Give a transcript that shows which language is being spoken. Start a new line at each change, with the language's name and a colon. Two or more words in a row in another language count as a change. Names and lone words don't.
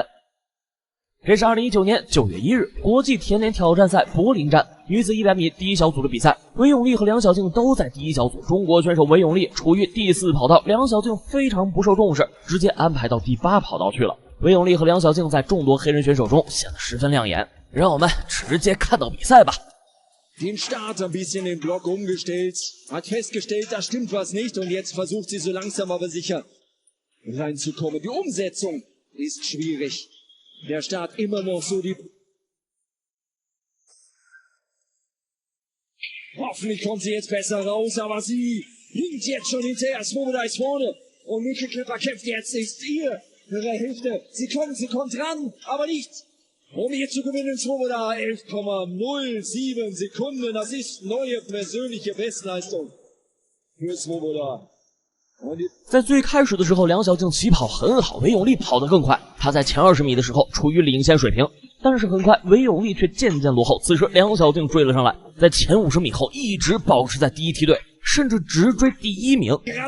Chinese: 这是2019年9月1日国际田联挑战赛柏林站女子100米第一小组的比赛，韦永丽和梁小静都在第一小组。中国选手韦永丽处于第4跑道，梁小静非常不受重视，直接安排到第8跑道去了。韦永丽和梁小静在众多黑人选手中显得十分亮眼。让我们直接看到比赛吧。
German: Den Start ein bisschen den Block umgestellt, hat festgestellt, da stimmt was nicht und jetzt versucht sie so langsam aber sicher reinzukommen. Die Umsetzung ist schwierig. Der Start immer noch so die... Hoffentlich kommt sie jetzt besser raus, aber sie hinkt jetzt schon hinterher. Svoboda ist vorne und Mikkel Klepper kämpft jetzt, ist ihre Hälfte. Sie kommt ran, aber nicht... Um hier zu gewinnen, Svoboda 11,07 Sekunden. Das ist neue persönliche Bestleistung für Svoboda.
Chinese: 在最开始的时候，梁小静起跑很好，韦永丽跑得更快。她在前20米的时候处于领先水平，但是很快韦永丽却渐渐落后。此时梁小静追了上来，在前50米后一直保持在第一梯队，甚至直追第1名。